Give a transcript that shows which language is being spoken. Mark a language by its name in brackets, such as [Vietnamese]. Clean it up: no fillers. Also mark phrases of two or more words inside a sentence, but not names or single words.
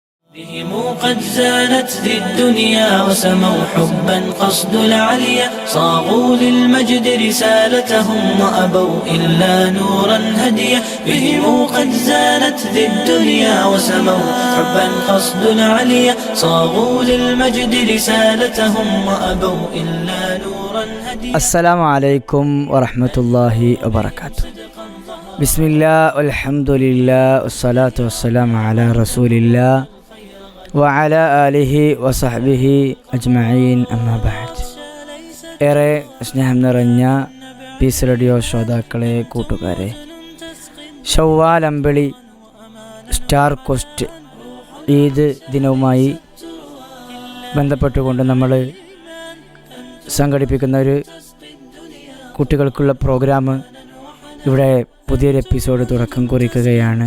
[Arabic] بهم قد زانت ذي الدنيا وسموا حبا قصد العليا صاغوا للمجد رسالتهم وأبوا إلا نورا هديا بهم قد زانت ذي الدنيا وسموا حبا قصد العليا صاغوا للمجد رسالتهم وأبوا إلا نورا هديا. السلام عليكم ورحمة الله وبركاته. بسم الله والحمد لله والصلاة والسلام على رسول الله وعلى آله وصحبه أجمعين أما بعد. [Malayalam] ഏറെ സ്നേഹം നിറഞ്ഞ പീസ് റേഡിയോ ശ്രോതാക്കളെ, കൂട്ടുകാരെ, ശവ്വാൽ അമ്പിളി സ്റ്റാർ കോസ്റ്റ് ഈദ് ദിനവുമായി ബന്ധപ്പെട്ടുകൊണ്ട് നമ്മൾ സംഘടിപ്പിക്കുന്ന ഒരു കുട്ടികൾക്കുള്ള പ്രോഗ്രാം ഇവിടെ പുതിയൊരു എപ്പിസോഡ് തുടക്കം കുറിക്കുകയാണ്.